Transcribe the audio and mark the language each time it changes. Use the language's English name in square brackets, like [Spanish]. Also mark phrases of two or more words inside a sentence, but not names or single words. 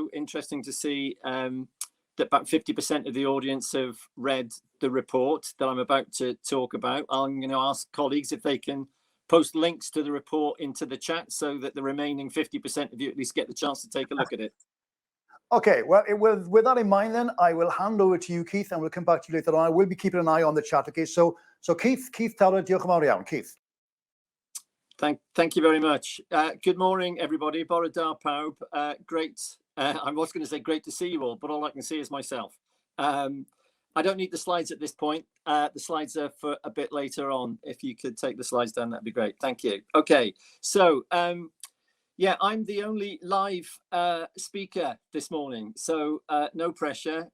[English] Interesting to see that about 50% of the audience have read the report that I'm about to talk about. I'm going to ask colleagues if they can post links to the report into the chat so that the remaining 50% of you at least get the chance to take a look at it. Okay, well, with that in mind, then I will hand over to you, Keith, and we'll come back to you later on. I will be keeping an eye on the chat. Okay, so Keith Towler, [Welsh] diolch yn fawr iawn. [English] Keith. Thank you very much. Good morning, everybody. [Welsh] Bwrdd pawb. [English] Great. I was going to say great to see you all, but all I can see is myself. I don't need the slides at this point. The slides are for a bit later on. If you could take the slides down, that'd be great. Thank you. Okay, so yeah, I'm the only live speaker this morning, so no pressure.